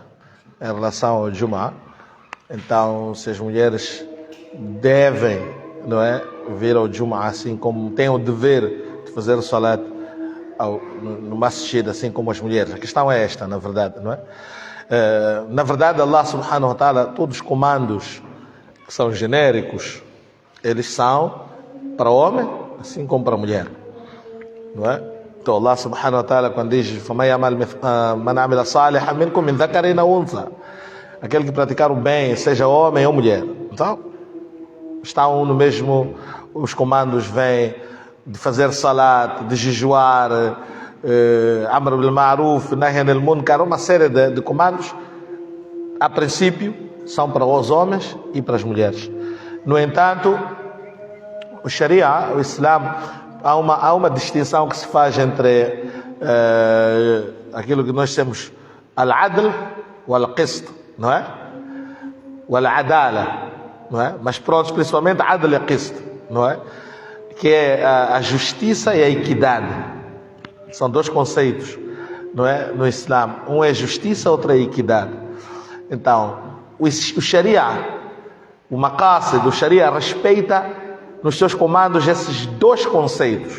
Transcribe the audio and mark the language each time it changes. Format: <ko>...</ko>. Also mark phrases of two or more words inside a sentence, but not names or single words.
<pt>Em relação ao Jum'a. Então, se as mulheres devem, não é, vir ao Jum'a, assim como têm o dever de fazer o salat no masjid, assim como as mulheres. A questão é esta, na verdade, não é? Na verdade,</pt> <ar>الله سبحانه وتعالى,</ar> <pt>todos os comandos que são genéricos, eles são para o homem, assim como para a mulher, não é? Então,</pt> <ar>الله سبحانه وتعالى,</ar> <pt>quando diz</pt> <ar>فَمَنْ عَمِلَ صَالِحًا مِنْكُمْ مِنْ ذَكَرٍ أَوْ أُنْثَى,</ar> <pt>aquele que praticar o bem, seja homem ou mulher. Então, estão no mesmo, os comandos vêm de fazer salat, de jejuar,</pt> <ar>أمر بالمعروف، نهي عن المنكر,</ar> <pt>uma série de comandos, a princípio, são para os homens e para as mulheres. No entanto, o Sharia, o Islã, há uma distinção que se faz entre aquilo que nós temos al-adl e al-qist, não é? O al-adala, não é? Mas pronto, principalmente adl e qist, não é? Que é a justiça e a equidade. São dois conceitos, não é? No Islã, um é justiça, outro é equidade. Então, o Sharia, o maqasid do Sharia respeita nos seus comandos esses dois conceitos.</pt>